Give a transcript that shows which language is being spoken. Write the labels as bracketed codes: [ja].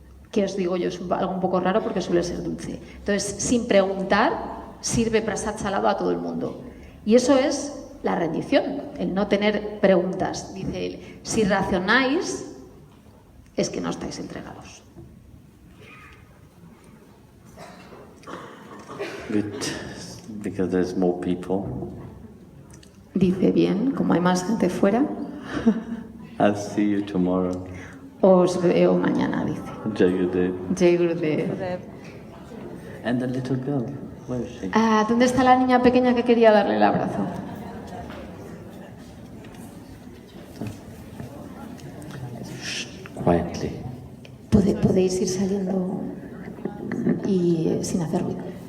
[es] Que os digo yo, es algo un poco raro porque suele ser dulce. Entonces, sin preguntar, sirve prasad salado a todo el mundo. Y eso es la rendición, el no tener preguntas. Dice él: si racionáis, es que no estáis entregados. [en] Good, because there's more people. [es] Dice: bien, como hay más gente fuera, [en] I'll see you tomorrow. [es] os veo mañana, dice. [hi] Jai Gurudev. Jai Gurudev. [en] And the little girl, where is she? [es] ¿Dónde está la niña pequeña que quería darle el abrazo? [en] Quietly. [es] Podéis ir saliendo y sin hacer ruido.